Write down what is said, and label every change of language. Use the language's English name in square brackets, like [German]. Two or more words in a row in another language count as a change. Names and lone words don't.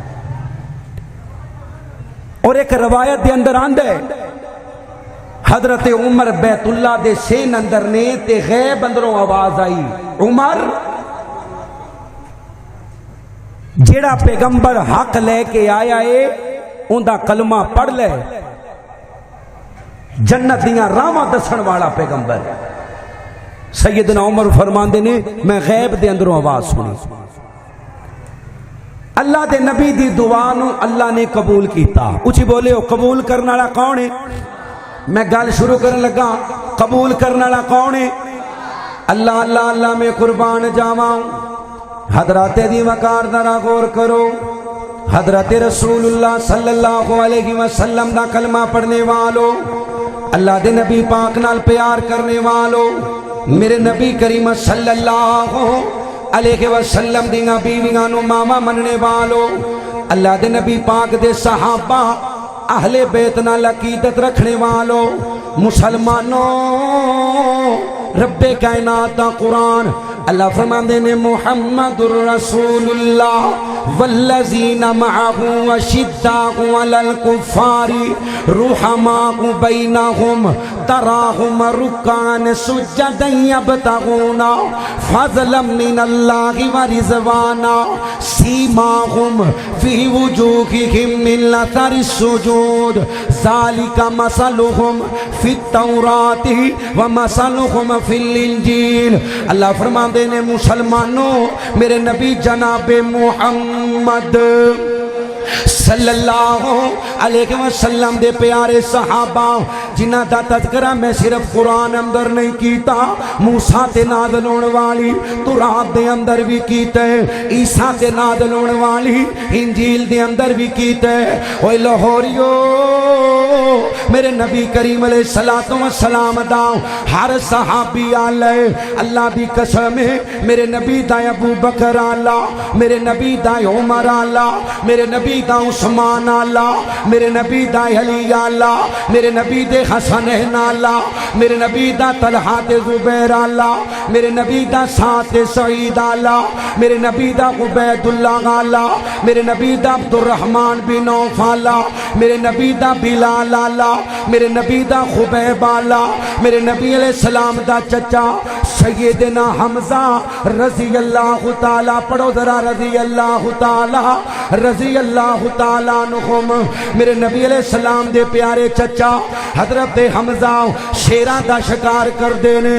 [Punjabi] اور ایک روایت دے اندر آندہ ہے حضرت عمر بیت اللہ دے سین اندر نے تے غیب اندروں آواز آئی، عمر جیڑا پیغمبر حق لے کے آیا ہے ان دا کلمہ پڑھ لے، جنت دیاں راواں دسن والا پیغمبر۔ سیدنا عمر فرماندے نے میں غیب دے اندروں آواز سنی، اللہ دے نبی دی دعا نو اللہ نے قبول کیتا. اچھی بولے ہو قبول کرنے والا کون ہے؟ میں گل شروع کرنے لگا. قبول کرنے والا کون ہے؟ اللہ اللہ اللہ میں قربان جاواں. حضرات دی وقار ذرا غور کرو. حضرت رسول اللہ [Arabic] صلی اللہ علیہ وسلم [Punjabi] دا کلمہ پڑھنے والو، اللہ دے نبی پاک نال پیار کرنے والو، میرے نبی کریم [Arabic] صلی اللہ علیہ وسلم [Punjabi] دیاں بیویاں نو ماما مننے والو، اللہ دے نبی پاک دے صحابہ اہل بیت نال عقیدت رکھنے والو، مسلمانوں رب کائنات دا قرآن اللہ فرماندے نے [Arabic] محمد الرسول اللہ والذین معه وشداء علی الکفار رحماء بینہم تراہم رکعا سجدا یبتغون فضلا من اللہ ورضوانا سیماہم فی وجوہہم من اثر السجود ذالک مثلہم فی التوراۃ ومثلہم فی الانجیل. [Punjabi] اللہ فرماندے نے مسلمانوں میرے نبی جناب محمد [Arabic] صلی اللہ علیہ وسلم [Punjabi] دے پیارے صحابہ جنہ دا تذکرہ میں صرف قرآن اندر نہیں کیتا، موسیٰ تے نازل ہونے والی تورات دے اندر بھی کیتے، عیسیٰ تے نازل ہونے والی انجیل دے اندر بھی کیتے. اوہ لاہوریو میرے نبی کریم [Arabic] علیہ السلام [Punjabi] دا ہر صحابی آلے اللہ دی قسم ہے، میرے نبی دا ابو بکر آلہ، میرے نبی دا عمر آلہ، میرے نبی دا عثمان آلہ، میرے نبی دا علی آلہ، میرے نبی دے حسنین آلہ، میرے نبی دا طلحہ تے زبیر آلہ، میرے نبی دا سعد سعید آلہ، میرے نبی دا عبید اللہ آلہ، میرے نبی دا عبد الرحمن بن عوف آلہ، میرے نبی دا بلال آلہ، میرے نبی دا خبیب آلہ، میرے نبی [Arabic] علیہ السلام [Punjabi] دا چچا سیدنا حمزہ [Arabic] رضی اللہ تعالیٰ، [Punjabi] پڑھو ذرا [Arabic] رضی اللہ تعالیٰ عنہم. [Punjabi] میرے نبی [Arabic] علیہ السلام [Punjabi] دے پیارے چچا حضرت حمزہ شیراں دا شکار کر دینے.